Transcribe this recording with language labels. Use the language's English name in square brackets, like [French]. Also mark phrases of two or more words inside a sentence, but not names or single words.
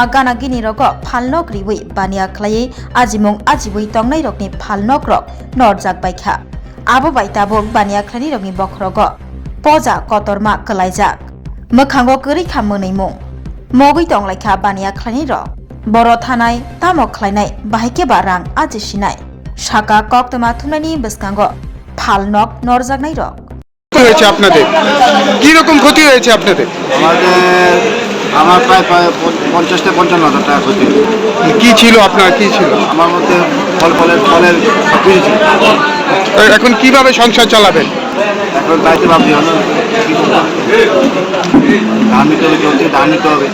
[Kok Borok] गानागिनि रग फालनक रिवै बानिया ख्लायै आजिमुं आजिबै तंनाय रकनि फालनक रक नरजाक बायखा आबो बायताबो बानिया ख्लायनि रकनि बखरग पजा कतरमा कलायजाक मोखांगो गैरैखा मोनैमुं मगै तंलायखा बानिया ख्लायनि रक बर' थानाय तामो ख्लायनाय बाहायकेबा रां आजिसिनाय साका कक्तमा थुमनायनि बेसकांगो फालनक नरजाकनाय रक [Bangla] হয়েছে আপনাদের কি রকম ক্ষতি হয়েছে আপনাদের? আমার প্রায় 50-55,000 টাকা ক্ষতি। কি ছিল আপনার, কি ছিল? আমার মধ্যে ফলের সব কিছু ছিল। এখন কিভাবে সংসার চালাবেন? এখন বাড়িতে ভাবছি হলো ধান নিতে হবে, ধান নিতে হবে।